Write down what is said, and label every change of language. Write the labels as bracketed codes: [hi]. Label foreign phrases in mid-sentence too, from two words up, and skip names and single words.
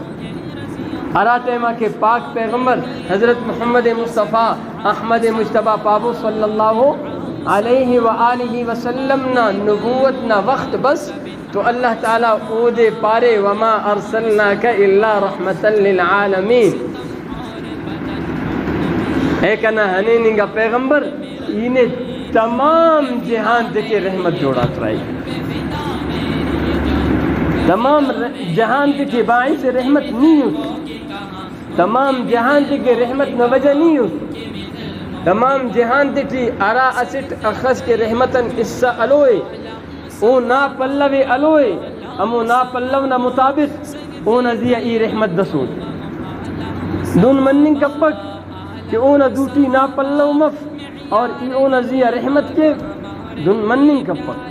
[brh] اراتیمہ کے پاک پیغمبر حضرت محمد مصطفیٰ احمد مجتبہ پابو [ar] صلی اللہ علیہ وآلہ وسلم [brh] نا نبوت نا وقت بس تو اللہ تعالیٰ او دے پارے [ar] وما ارسلناک الا رحمتا للعالمین، [brh] اے کنا ہنے ننگا پیغمبر انہیں تمام جہان دے کے رحمت جوڑا کرائی، تمام جہان دے کے باعث رحمت نہیں ہوتی، تمام جہان دے کے رحمت نہ وجہ نہیں ہوتی، تمام جہان دے کی ارا اسٹ اخص کے رحمتن اس الوئے او نا پلوے الوئے امو نا پلو نا مطابق او نزیہ ای رحمت دسو دون مننگ کپک کہ او نا دوٹی نا پلو مف اور ای او نزیہ رحمت کے دون مننگ کپک۔